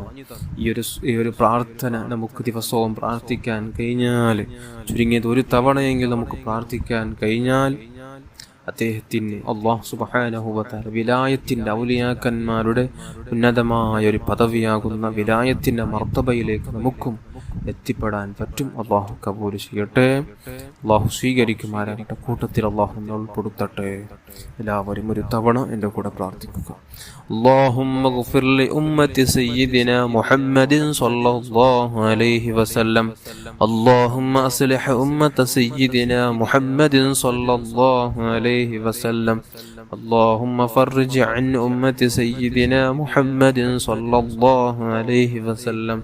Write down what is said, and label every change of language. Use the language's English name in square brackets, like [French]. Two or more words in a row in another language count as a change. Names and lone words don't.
[Malayalam] ഈ ഒരു പ്രാർത്ഥന നമുക്ക് ദിവസവും പ്രാർത്ഥിക്കാൻ കഴിഞ്ഞാൽ, ചുരുങ്ങിയത് ഒരു തവണയെങ്കിൽ നമുക്ക് പ്രാർത്ഥിക്കാൻ കഴിഞ്ഞാൽ, അദ്ദേഹത്തിന് [Arabic] الله سبحانه وتعالى [Malayalam] വിലായത്തിന്റെ ഔലിയാക്കന്മാരുടെ ഉന്നതമായ ഒരു പദവിയാകുന്ന വിലായത്തിന്റെ മർത്തബയിലേക്ക് നമുക്കും എത്തിപ്പെടാൻ പറ്റും. അല്ലാഹു കബൂൽ ചെയ്യട്ടെ, അല്ലാഹു സ്വീകരിക്കുമാറാകട്ടെ. കൂട്ടത്തിൽ അല്ലാഹു നമ്മെ ഉൾപ്പെടുത്തട്ടെ. എല്ലാവരും ഒരു തവണ എൻ്റെ കൂടെ പ്രാർത്ഥിക്കുക. [Arabic] اللهم اغفر لأمة سيدنا محمد صلى الله عليه وسلم. اللهم أصلح أمة سيدنا محمد صلى الله عليه وسلم. اللهم فرج عن أمة سيدنا محمد صلى الله عليه وسلم.